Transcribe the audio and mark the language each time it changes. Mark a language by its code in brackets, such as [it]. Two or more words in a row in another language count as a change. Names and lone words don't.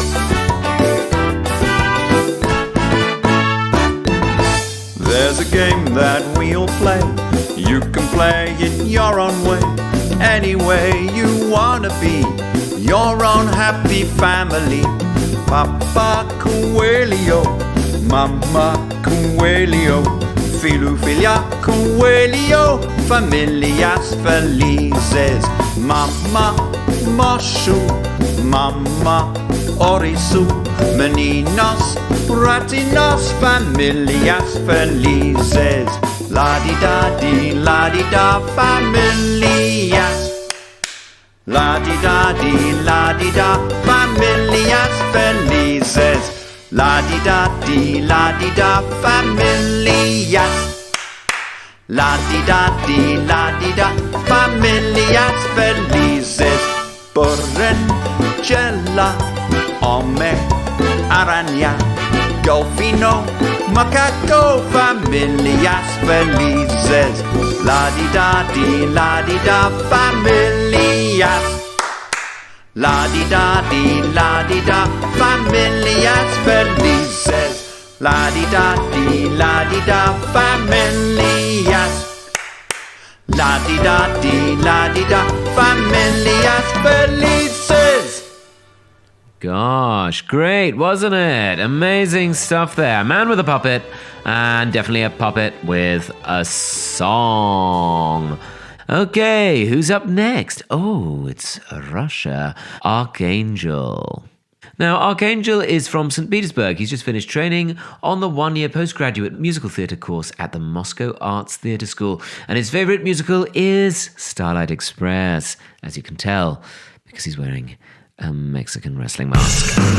[en] There's a game that we all play. You can play it your own way. Any way you wanna be your own happy family. [pt] Papa Coelho, Mama Coelho, Filho, filha Coelho, famílias felizes. Mama Moshu, Mama Oriço, meninos, ratinos, famílias felizes. La-di-da-di, la-di-da, famílias. La-di-da-di, la-di-da, famílias felizes. La-di-da-di, la-di-da, famílias. La-di-da-di, la-di-da, famílias felizes. Porrengela, homem, aranha, [es] golfino, macaco, familias felices. La-di-da-di, la-di-da, familias. La-di-da-di, la-di-da, familias felices. La-di-da-di, la-di-da, familias. La-di-da-di, la-di-da, familias felices. [en] Gosh, great, wasn't it? Amazing stuff there. Man with a puppet, and definitely a puppet with a song. Okay, who's up next? Oh, it's Russia. Archangel. Now, Archangel is from St. Petersburg. He's just finished training on the one-year postgraduate musical theatre course at the Moscow Arts Theatre School. And his favourite musical is Starlight Express, as you can tell, because he's wearing a Mexican wrestling mask.